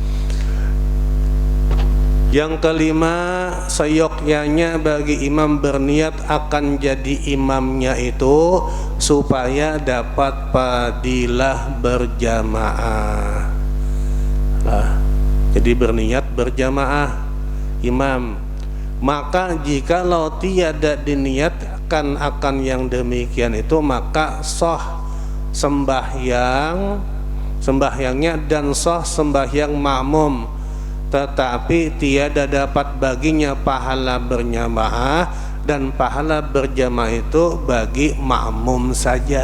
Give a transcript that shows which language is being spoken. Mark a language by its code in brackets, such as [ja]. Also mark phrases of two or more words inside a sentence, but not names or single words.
[ms] Yang kelima, seyogyanya bagi imam berniat akan jadi imamnya itu supaya dapat fadilah berjamaah. [id] Jadi berniat berjamaah imam. [ms] Maka jikalau tiada diniatkan akan yang demikian itu, maka sah sembahyangnya dan sah sembahyang makmum, tetapi tiada dapat baginya pahala berjamaah, dan pahala berjamaah itu bagi makmum saja.